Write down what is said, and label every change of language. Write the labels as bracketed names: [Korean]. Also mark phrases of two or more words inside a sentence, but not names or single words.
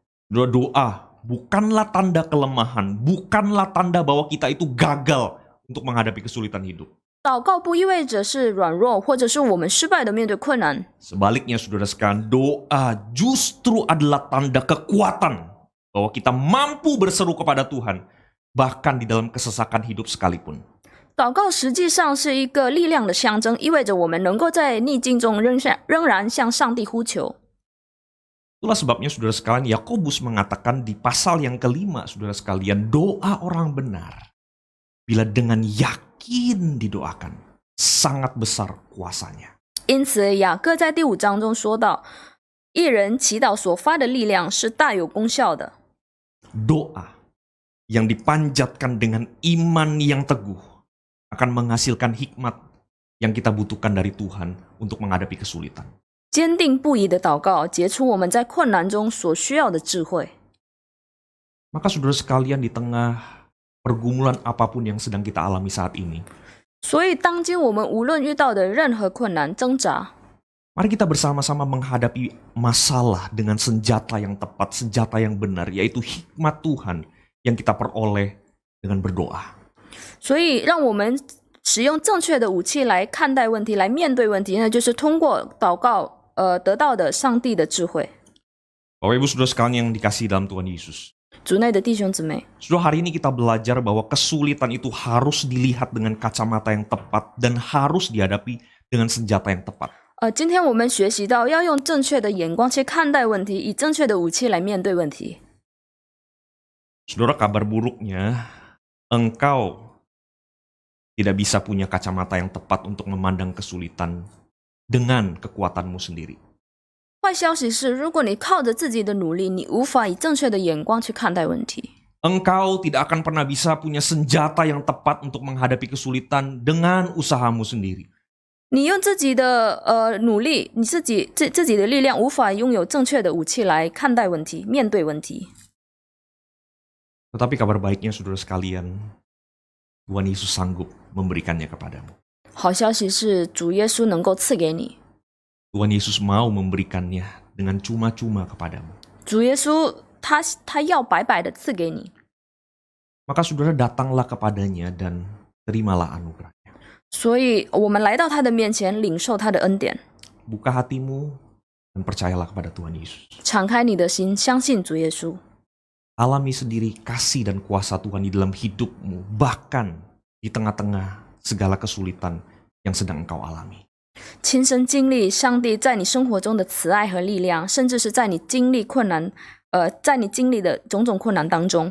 [Indonesian] Doa bukanlah tanda kelemahan, bukanlah tanda bahwa kita itu gagal untuk menghadapi kesulitan hidup. [Chinese] 祷告不意味着是软弱，或者是我们失败的面对困难。 [Indonesian] Sebaliknya, saudara sekalian, doa justru adalah tanda kekuatan bahwa kita mampu berseru kepada Tuhan, bahkan di dalam kesesakan hidup sekalipun. [Chinese] 祷告实际上是一个力量的象征，意味着我们能够在逆境中仍然向上帝呼求。 [Indonesian] Itulah sebabnya, saudara sekalian, Yakobus mengatakan di pasal yang kelima, saudara sekalian, doa orang benar, bila dengan yakin didoakan, sangat besar kuasanya. [Chinese] 因此，雅各在第5章中说到，一人祈祷所发的力量是大有功效的。 [Indonesian] Doa yang dipanjatkan dengan iman yang teguh akan menghasilkan hikmat yang kita butuhkan dari Tuhan untuk menghadapi kesulitan. [Chinese] 坚定不移的祷告，结出我们在困难中所需要的智慧。 [Indonesian] Maka saudara sekalian, di tengah pergumulan apapun yang sedang kita alami saat ini, [Chinese] 所以，当今我们无论遇到的任何困难、挣扎， [Indonesian] mari kita bersama-sama menghadapi masalah dengan senjata yang tepat, senjata yang benar, yaitu hikmat Tuhan yang kita peroleh dengan berdoa. [Chinese] 所以让我们使用正确的武器来看待问题，来面对问题，那就是通过祷告得到的上帝的智慧。 [Indonesian] Bapak Ibu saudara sekalian yang dikasihi dalam Tuhan Yesus, [Chinese] 主内的弟兄姊妹， [Indonesian] saudara, hari ini kita belajar bahwa kesulitan itu harus dilihat dengan kacamata yang tepat dan harus dihadapi dengan senjata yang tepat. [Chinese] 今天我们学习到要用正确的眼光去看待问题，以正确的武器来面对问题。 [Indonesian] Saudara, kabar buruknya, engkau tidak bisa punya kacamata yang tepat untuk memandang kesulitan dengan kekuatanmu sendiri. [Chinese] 坏消息是，如果你靠着自己的努力，你无法以正确的眼光去看待问题。 [Indonesian] Engkau tidak akan pernah bisa punya senjata yang tepat untuk menghadapi kesulitan dengan usahamu sendiri. [Chinese] 你用自己的努力，你自己的力量，无法拥有正确的武器来看待问题、面对问题。 [Indonesian] Tetapi kabar baiknya, saudara sekalian, Tuhan Yesus sanggup memberikannya kepadamu. [Chinese] 好消息是，主耶稣能够赐给你。 [Indonesian] Tuhan Yesus mau memberikannya dengan cuma-cuma kepadamu. [Chinese] 主耶稣他要白白的赐给你。 [Indonesian] Maka saudara, datanglah kepadanya dan terimalah anugerahnya. [Chinese] 所以，我们来到他的面前，领受他的恩典， [Indonesian] Buka hatimu dan percayalah kepada Tuhan Yesus. [Chinese] 敞开你的心，相信主耶稣。 [Indonesian] Alami sendiri kasih dan kuasa Tuhan di dalam hidupmu, bahkan di tengah-tengah segala kesulitan yang sedang engkau alami. [Chinese] 亲身经历上帝在你生活中的慈爱和力量，甚至是在你经历的种种困难当中，